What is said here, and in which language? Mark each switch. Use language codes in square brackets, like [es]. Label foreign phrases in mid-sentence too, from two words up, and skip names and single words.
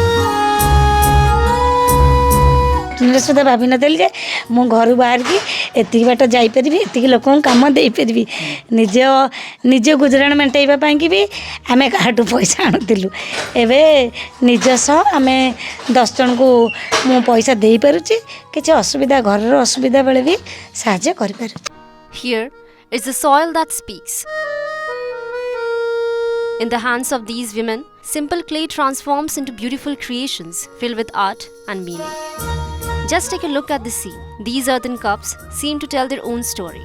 [or] ସୁଦ୍ଧା ଭାବିନଥିଲି ଯେ ମୁଁ ଘରୁ ବାହାରିକି ଏତିକି ବାଟ ଯାଇପାରିବି, ଏତିକି ଲୋକଙ୍କୁ କାମ ଦେଇପାରିବି। ନିଜ ଗୁଜୁରାଣ ମେଣ୍ଟାଇବା ପାଇଁକି ବି ଆମେ କାହାଠୁ ପଇସା ଆଣୁଥିଲୁ। ଏବେ ନିଜ ସହ ଆମେ 10 ଜଣଙ୍କୁ ମୁଁ ପଇସା ଦେଇପାରୁଛି, କିଛି ଅସୁବିଧା ଘରର ଅସୁବିଧା ବେଳେ ବି ସାହାଯ୍ୟ କରିପାରୁଛି। [en] Here is the soil that speaks. In the hands of these women, simple clay transforms into beautiful creations filled with art and meaning. Just take a look at the scene. These earthen cups seem to tell their own story.